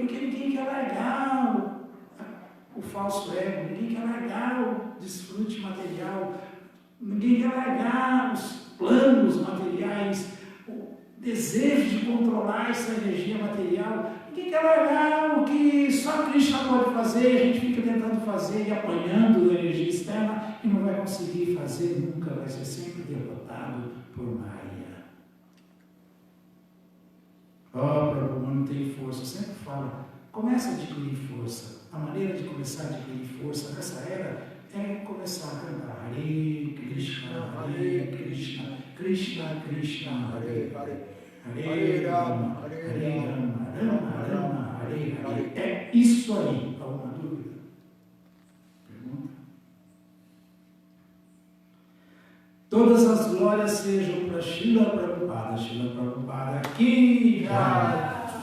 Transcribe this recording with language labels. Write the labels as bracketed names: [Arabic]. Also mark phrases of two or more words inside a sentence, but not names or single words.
[Portuguese] Porque ninguém quer largar o falso ego, ninguém quer largar o desfrute material, ninguém quer largar os planos materiais, o desejo de controlar essa energia material, ninguém quer largar o que só Krishna pode fazer, a gente fica tentando fazer e apanhando da energia externa e não vai conseguir fazer nunca, vai ser sempre derrotado por Maya. Oh, Prabhu, não tenho força. Eu sempre falo, começa a adquirir força. A maneira de começar a adquirir força nessa era é começar a cantar [Sanskrit] Hare Krishna, Krishna Krishna, Hare Hare. Hare Rama, Hare Rama, Rama Rama, Hare Hare. [Portuguese] É isso aí. Alguma dúvida? Pergunta? Todas as glórias sejam para Srila Prabhupada. Srila Prabhupada aqui.